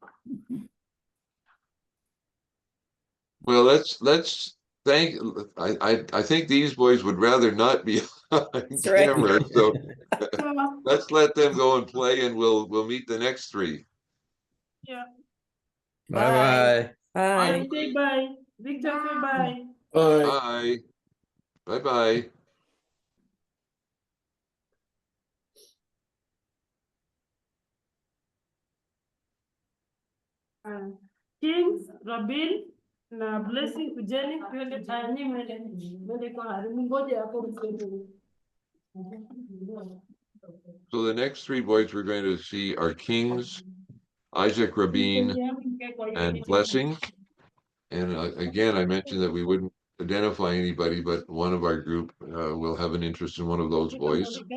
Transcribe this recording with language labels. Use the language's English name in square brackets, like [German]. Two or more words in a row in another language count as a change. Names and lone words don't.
[English] Well, let's thank. I think these boys would rather not be on That's right. camera, so So, let's let them go and play, and we'll meet the next three. yeah. Bye-bye. Bye. Say bye. Victor, say bye. Bye. Bye. Bye. Bye. [Swahili] Kings, Rabin, na blessing kujeni twende tani mwende kwa harimu ngoja hapo msemu. [English] So the next three boys we're going to see are Kings, Isaac Rabin, and Blessing. And again, I mentioned that we wouldn't identify anybody, but one of our group will have an interest in one of those boys.